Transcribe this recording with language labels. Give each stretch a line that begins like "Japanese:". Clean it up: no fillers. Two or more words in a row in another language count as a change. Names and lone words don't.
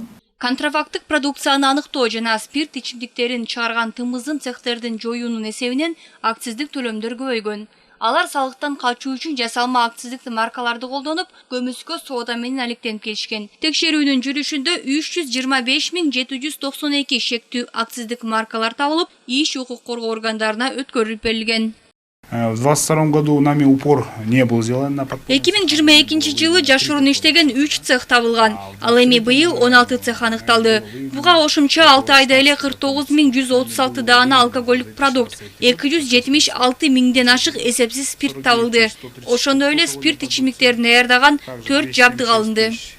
Kyrgyz: Контрафактык продукцияны аныктоо жана спирт ичимдиктерин чыгарган тымыздын цехтердин жоюунун эсебинен акциздик төлөмдөр көбөйгөн. Алар салыктан качуу үчүн жасалма акциздик маркаларды колдонуп, көмүскө соода менен алектенип келишкен. Текшерүүнүн жүрүшүндө 325 миң 792 шектүү акциздик маркалар табылып, иш укук коргоо органдарына өткөрүлүп берилген.
Russian: В 2022 году нами упор не был сделан на подпол.
Kyrgyz: 2022 жылы жашыруун иштеген 3 цех табылган. Ал эми быйыл 16 цех аныкталды. Буга кошумча 6 айда эле 49 миң 136 даана алкоголдук продукт, 276 миңден ашык эсепсиз спирт табылды. Ошондой эле спирт ичимдиктерин даярдаган 4 жабдык алынды.